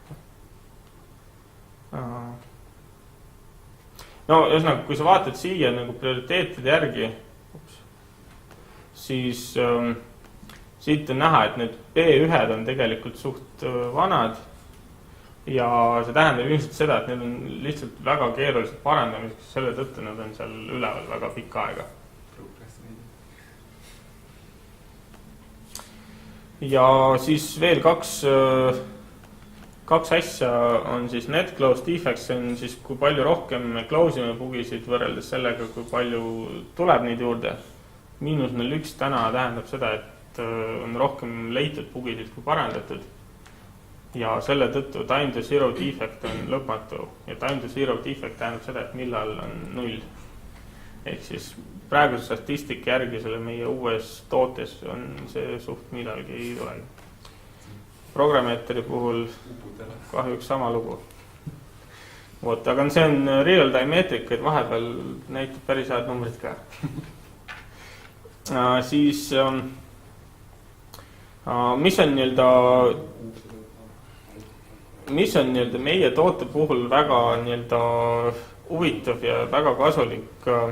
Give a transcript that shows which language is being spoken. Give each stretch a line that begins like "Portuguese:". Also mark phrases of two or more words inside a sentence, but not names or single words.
Estonian: no ühesõnaga, kui sa vaatad siia nagu prioriteetide järgi, siis siit on näha, et need B1 on tegelikult suht vanad ja see tähendab ilmselt seda, et need on lihtsalt väga keerulised parandamiseks, selle tõttu nad on seal üleval väga pikka aega. Ja siis veel kaks asja on siis
English: net close defects,
Estonian: see on siis kui palju rohkem me close ime bugisid võrreldes sellega, kui palju tuleb neid juurde. -0,1 täna tähendab seda, et on rohkem leitud bugisid kui parandatud. Ja selle tõttu
English: time to zero defect
Estonian: on lõpmatu ja
English: time to zero defect
Estonian: tähendab seda, et millal on 0. Ehk siis praeguse statistika järgi selle meie uues tootes on see suht millalgi ei tulegi. Programmeeteri puhul kahjuks sama lugu. Vot, aga see on real-time meetrika, et vahepeal näitab päris head numbrid ka. Siis mis on nii-öelda meie toote puhul väga nii-öelda huvitav ja väga kasulik